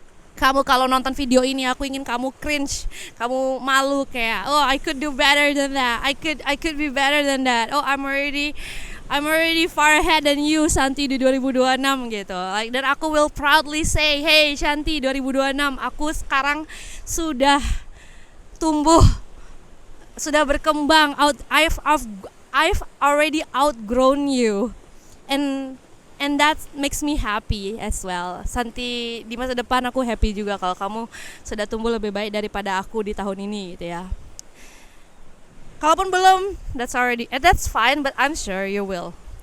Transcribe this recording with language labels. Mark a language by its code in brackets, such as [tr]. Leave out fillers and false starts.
[id] Kamu kalau nonton video ini, aku ingin kamu cringe, kamu malu kayak, [en] oh I could do better than that, [id] I could be better than that. [en] Oh I'm already far ahead than you Santi di 2026 gitu. [id] Like, dan aku [en] will proudly say, hey [id] Santi 2026, aku sekarang sudah tumbuh, sudah berkembang. [en] I've already outgrown you, and that makes me happy as well. [id] Santi, di masa depan aku happy juga kalau kamu sudah tumbuh lebih baik daripada aku di tahun ini gitu ya. Kalaupun belum, [en] that's fine, but I'm sure you will.